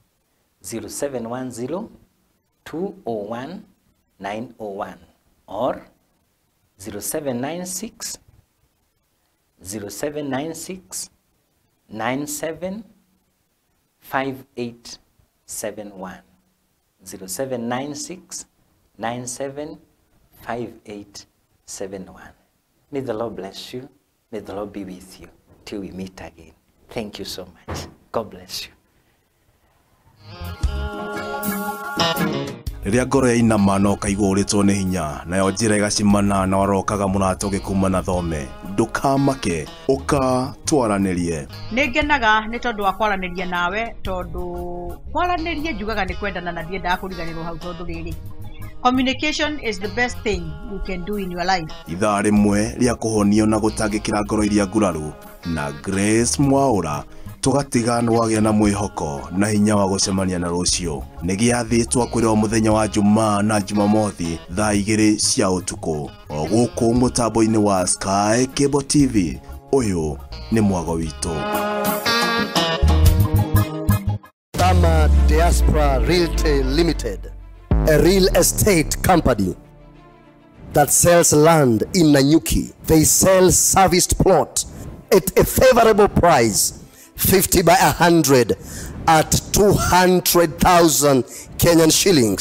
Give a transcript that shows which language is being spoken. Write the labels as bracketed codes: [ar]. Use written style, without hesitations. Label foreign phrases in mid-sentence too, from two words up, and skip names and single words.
[en] 0710 201 901 or 0796 97 5871. 0796 97 5871. May the Lord bless you. May the Lord be with you till we meet again. Thank you so much. God bless you. [ki] Rĩrĩa ngoro yainama na ũkaigua ũrĩtwo nĩ hinya nayo njĩra ĩgacimana na warokaga mũrato ũgĩkuma na thome, ndũkamake, ũka twaranĩrie. Nĩngenaga nĩ tondũ wa kwaranĩria nawe, tondũ kwaranĩria njugaga nĩ kwendana na ndiendaga kũriganĩrwo hau tondũ rĩrĩ. [en] Communication is the best thing you can do in your life. [ki] Ithaa rĩmwe rĩa kũhonio na gũtangĩkĩra ngoro iria nguraru na Grace Mwaũra, tũgatiga wagĩa na mwĩhoko na hinya wa gũcemania na rũciũ. Nĩ gĩathĩtwo kwĩrwo mũthenya wa Jumaa na Jumamothi thaa 2 cia ũtukũ o gũkũ mũtambo-inĩ wa Sky Cable TV. Ũyũ nĩ mwago witũ. [en] Tama Diaspora Realty Limited, a real estate company that sells land in Nanyuki. They sell serviced plot at a favorable price, 50 by 100, at 200,000 Kenyan shillings.